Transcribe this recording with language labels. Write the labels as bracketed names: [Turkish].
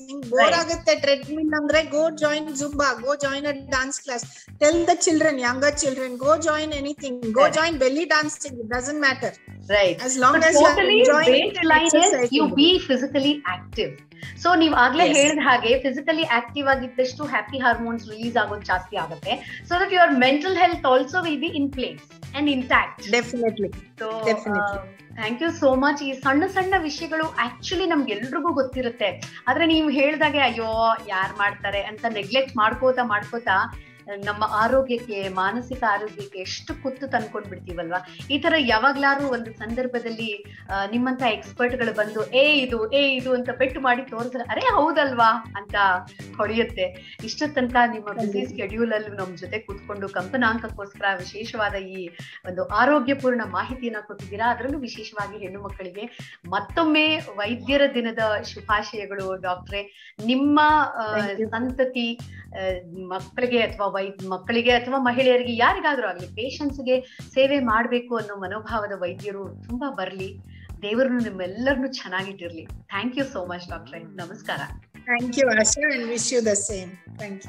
[Kannada] ನಿಮ್ಗೆ ಬೋರ್ ಆಗುತ್ತೆ ಟ್ರೆಡ್ಮಿಲ್ ಅಂದ್ರೆ, [English] Go join Zumba, go join a dance class. Tell the children, younger children, go join anything, go join belly dancing, it doesn't matter, right? As long as you are enjoying it, you be physically active. [Kannada] So ನೀವ್ ಆಗ್ಲೇ ಹೇಳಿದ ಹಾಗೆ physically active ಆಗಿದ್ದಷ್ಟು happy hormones release ಆಗೋದು ಜಾಸ್ತಿ ಆಗುತ್ತೆ. [English] So that your mental health also will be in place and intact. Definitely. So thank you so much. [Kannada] ಈ ಸಣ್ಣ ಸಣ್ಣ ವಿಷಯಗಳು ಆಕ್ಚುಲಿ ನಮ್ಗೆಲ್ರಿಗೂ ಗೊತ್ತಿರುತ್ತೆ, ಆದ್ರೆ ನೀವು ಹೇಳ್ದಾಗೆ ಅಯ್ಯೋ ಯಾರ್ ಮಾಡ್ತಾರೆ ಅಂತ ನೆಗ್ಲೆಕ್ಟ್ ಮಾಡ್ಕೋತಾ ನಮ್ಮ ಆರೋಗ್ಯಕ್ಕೆ, ಮಾನಸಿಕ ಆರೋಗ್ಯಕ್ಕೆ ಎಷ್ಟು ಕುತ್ತು ತಂದ್ಕೊಂಡ್ ಬಿಡ್ತೀವಲ್ವಾ. ಈ ತರ ಯಾವಾಗ್ಲಾರು ಒಂದು ಸಂದರ್ಭದಲ್ಲಿ ನಿಮ್ಮಂತ ಎಕ್ಸ್ಪರ್ಟ್ಗಳು ಬಂದು ಇದು ಅಂತ ಪೆಟ್ಟು ಮಾಡಿ ತೋರಿಸಿದ್ರೆ ಅರೆ ಹೌದಲ್ವಾ ಅಂತ ಹೊಳೆಯುತ್ತೆ. ಇಷ್ಟ ತನಕ ನಿಮ್ಮ ಬಿಸಿ ಸ್ಕೆಡ್ಯೂಲ್ ಅಲ್ಲಿ ನಮ್ ಜೊತೆ ಕೂತ್ಕೊಂಡು ಕಂಪನಾಂಕಕ್ಕೋಸ್ಕರ ವಿಶೇಷವಾದ ಈ ಒಂದು ಆರೋಗ್ಯಪೂರ್ಣ ಮಾಹಿತಿಯನ್ನ ಕೊಟ್ಟಿದ್ದೀರಾ. ಅದರಲ್ಲೂ ವಿಶೇಷವಾಗಿ ಹೆಣ್ಣು ಮಕ್ಕಳಿಗೆ ಮತ್ತೊಮ್ಮೆ ವೈದ್ಯರ ದಿನದ ಶುಭಾಶಯಗಳು ಡಾಕ್ಟ್ರೆ. ನಿಮ್ಮ ಸಂತತಿ ಮಕ್ಕಳಿಗೆ ಅಥವಾ ಮಕ್ಕಳಿಗೆ ಅಥವಾ ಮಹಿಳೆಯರಿಗೆ ಯಾರಿಗಾದ್ರೂ ಆಗ್ಲಿ ಪೇಷಂಟ್ಸ್ಗೆ ಸೇವೆ ಮಾಡ್ಬೇಕು ಅನ್ನೋ ಮನೋಭಾವದ ವೈದ್ಯರು ತುಂಬಾ ಬರ್ಲಿ. ದೇವರು ನಿಮ್ಮೆಲ್ಲರನ್ನು ಚೆನ್ನಾಗಿಟ್ಟಿರ್ಲಿ. [English] thank you so much [Kannada] ಡಾಕ್ಟ್ರೆ. ನಮಸ್ಕಾರ. [English] Thank you, Asha, and wish you the same. Thank you.